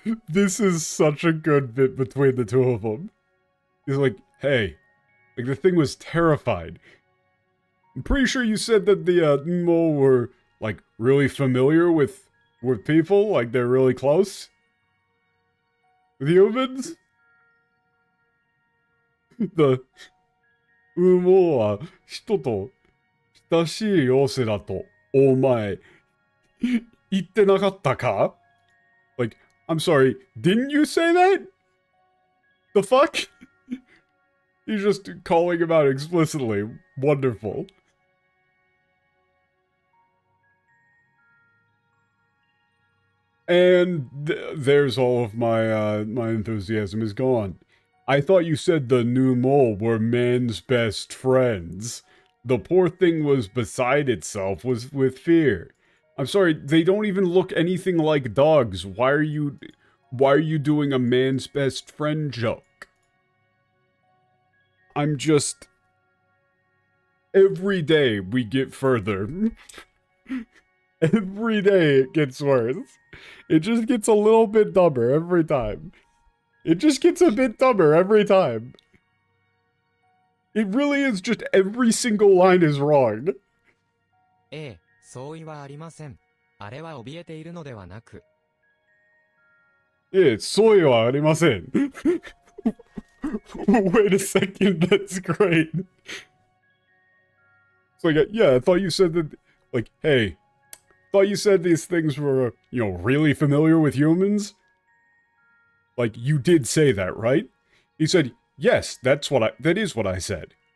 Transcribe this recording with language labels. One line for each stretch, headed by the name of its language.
English: This is such a good bit between the two of them. He's like, hey, like the thing was terrified. I'm pretty sure you said that the Nmo were like really familiar with people, like they're really close with humans.
Japanese: The Nmo は人と親しい妖精だとお前言ってなかったか?
English: Like, I'm sorry, didn't you say that? The fuck? He's just calling him out explicitly. Wonderful. And there's all of my my enthusiasm is gone. I thought you said the new mole were man's best friends. The poor thing was beside itself with fear. I'm sorry, they don't even look anything like dogs. Why are you doing a man's best friend joke? I'm just... Every day we get further. Every day it gets worse. It just gets a little bit dumber every time. It just gets a bit dumber every time. It really is just every single line is wrong.
Japanese: ええ、相違はありません。あれは怯えているのではなく。そういうはありません。
English: Wait a second, that's great. It's like, yeah, I thought you said that, like, hey, thought you said these things were, really familiar with humans? Like, you did say that, right? He said, yes, that is what I said.